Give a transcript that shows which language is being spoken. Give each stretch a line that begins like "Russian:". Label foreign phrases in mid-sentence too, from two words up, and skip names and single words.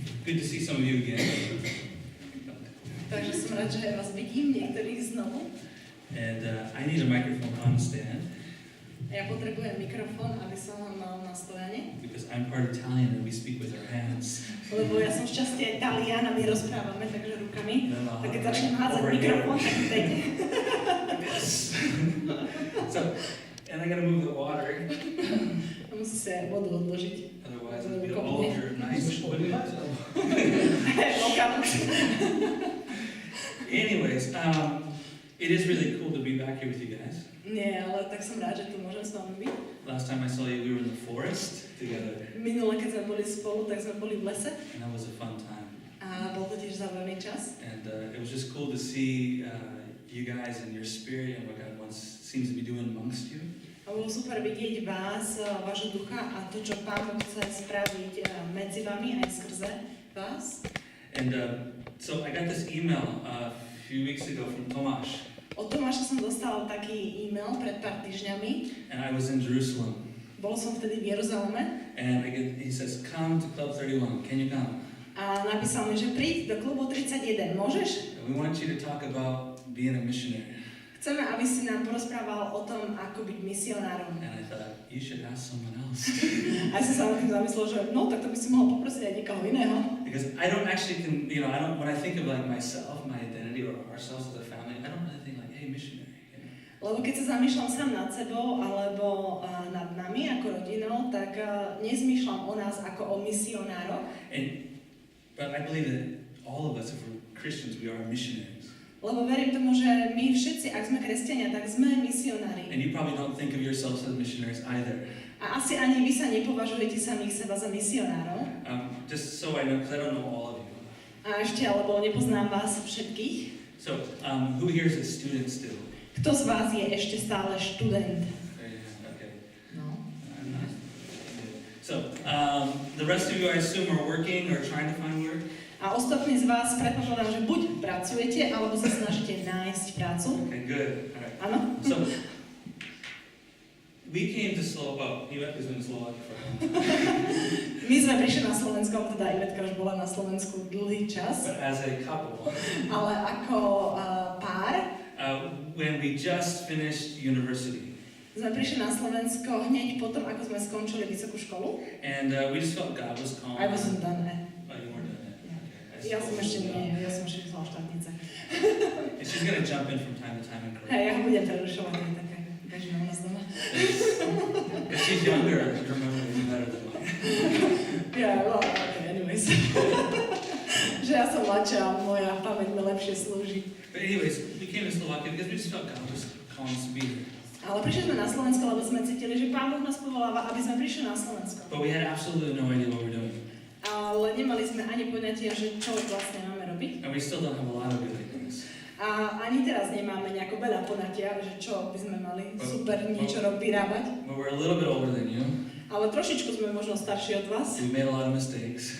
English: good to see some of you again.
Slovak: Takže som rád, že vás vidím, niektorých znovu.
English: And I need a microphone on stand
Slovak: Ja potrebujem mikrofón, aby som ho mal na stojane.
English: because I'm part Italian and we speak with our hands.
Slovak: Lebo ja som šťastie Talian a my rozprávame, takže rukami.
English: And then
Slovak: Tak keď začnem hádzať
English: over here.
Slovak: mikrofón, tak dejte.
English: Yes. So, and I gotta move the water,
Slovak: Musí sa vodu odložiť.
English: otherwise it'll be all over nice. Anyways, it is really cool to be back here with you guys.
Slovak: Nie, ale tak som rád, že tu môžem s vami byť.
English: Last time I saw you, we were in the forest together,
Slovak: Minule, keď sme boli spolu, tak sme boli v lese.
English: and that was a fun time.
Slovak: A bol to tiež zaujímavý čas.
English: And it was just cool to see you guys and your spirit and what God seems to be doing amongst you.
Slovak: A bolo super vidieť vás, vášho ducha a to, čo Pán Boh chce spraviť medzi vami aj skrze vás.
English: And so I got this email a few weeks ago from Tomáš,
Slovak: Od Tomáša som dostala taký e-mail pred pár týždňami.
English: and I was in Jerusalem.
Slovak: Bol som vtedy v Jeruzaleme
English: And he says, come to Club 31, can you come?
Slovak: a napísal mi, že príď do klubu 31, môžeš?
English: And we want you to talk about being a missionary.
Slovak: Chceme, aby si nám porozprával o tom, ako byť misionárom.
English: And I thought, you should ask someone else.
Slovak: A ja som sa nad tým zamyslel, že no, tak to by si mohol poprosiť aj niekoho iného.
English: Because I don't actually, when I think of like myself, my identity, or ourselves as a family, I don't really think like, hey, missionary.
Slovak: Lebo keď sa zamýšľam sám nad sebou alebo nad nami ako rodinou, tak nezmýšľam o nás ako o misionároch.
English: But I believe that all of us, if we're Christians, we are missionaries.
Slovak: Lebo verím tomu, že my všetci, ak sme kresťania, tak sme misionári.
English: And you probably don't think of yourselves as missionaries either.
Slovak: A asi ani vy sa nepovažujete samých seba za misionárov.
English: Just so I know, because I don't know all of you.
Slovak: A ešte, alebo nepoznám vás všetkých.
English: So, who here is a student still?
Slovak: Kto z vás je ešte stále študent?
English: Okay.
Slovak: No.
English: I'm not. So, the rest of you, I assume, are working or trying to find work?
Slovak: A ostatní z vás predpokladám, že buď pracujete, alebo sa snažíte nájsť prácu.
English: Okay, good. All right.
Slovak: Áno?
English: So, we came to Slovakia. Ivetka has been in Slovakia for a while.
Slovak: My sme prišli na Slovensko, alebo teda Ivetka už bola na Slovensku dlhý čas,
English: But as a couple,
Slovak: ale ako pár
English: when we just finished university,
Slovak: sme prišli na Slovensko hneď potom, ako sme skončili vysokú školu.
English: and we just felt God was calling. I wasn't done. Oh, you weren't done yet. Okay.
Slovak: Ja som ešte nie, ja som ešte vzala štátnice.
English: And she's gonna jump in from time to time and correct.
Slovak: Hej, ja ho budem prerušovať, to je také bežné u nás doma.
English: If she's younger, I should remember to do better than mine. Yeah, well, okay, anyways.
Slovak: Že ja som mladšia a moja pamäť mi lepšie slúži.
English: But anyways, we came to Slovakia because we just felt God was calling us to be here.
Slovak: Ale prišli sme na Slovensko, lebo sme cítili, že Pán Boh nás povoláva, aby sme prišli na Slovensko.
English: But we had absolutely no idea what we're doing.
Slovak: Ale nemali sme ani poňatia, že čo vlastne máme robiť.
English: And we still don't have a lot of good ideas.
Slovak: A ani teraz nemáme nejako veľa poňatia, že čo by sme mali super niečo vyrábať.
English: But we're a little bit older than you.
Slovak: Ale trošičku sme možno starší od vás.
English: We made a lot of mistakes.